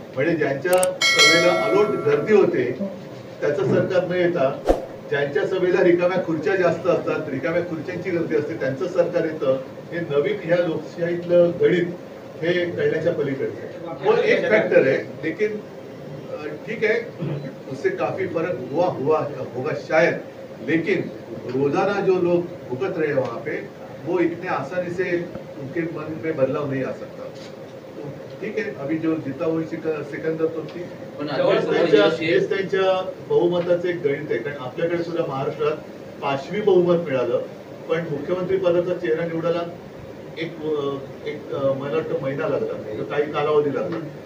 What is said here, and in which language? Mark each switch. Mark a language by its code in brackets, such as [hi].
[mr] म्हणजे ज्यांच्या सभेला अलोट गर्दी होते त्याचं सरकार न येता ज्यांच्या सभेला रिकाम्या खुर्च्या जास्त असतात, रिकाम्या खुर्च्यांची गर्दी असते, त्यांचं सरकार येतं, हे नवीन ह्या लोकशाहीतलं गणित हे कळण्याच्या पलीकडे [hi] वो एक फैक्टर है। लेकिन ठीक है, उससे काफी फर्क हुआ होगा शायद, लेकिन रोजाना जो लोग भुगत रहे वहां पे वो इतने आसानी से उनके मन में बदलाव नहीं आ सकता। तो ठीक है, अभी जो जिता हुई सिकंदर तो ठीक, [mr] हेच त्यांच्या बहुमताचे एक गणित आहे। कारण आपल्याकडे सुद्धा महाराष्ट्रात 5वी बहुमत मिळालं, पण मुख्यमंत्री पदाचा चेहरा निवडायला एक मला वाटतं महिना लागला, काही कालावधी लागला।